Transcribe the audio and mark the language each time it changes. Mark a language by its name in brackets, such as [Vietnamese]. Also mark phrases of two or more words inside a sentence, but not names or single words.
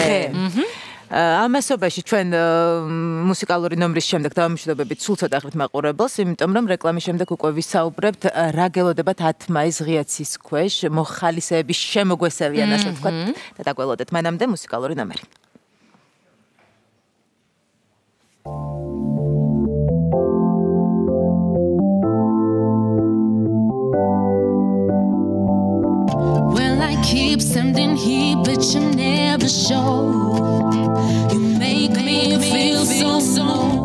[Georgian] ამასობაში ჩვენ მუსიკალური ნომრის შემდეგ დავამშვიდობებით სულ ცოტა ხნით მაყურებელს, იმიტომ რომ რეკლამის შემდეგ უკვე ვისაუბრებთ რა გელოდებათ 10 მაისს ღიაცის ქვეშ მოხალისეების შემოგვესევიან ასე ვთქვათ და დაგველოდეთ მანამდე მუსიკალური ნომერი. [English] Keep sending heat, but you never show. You make me feel so low.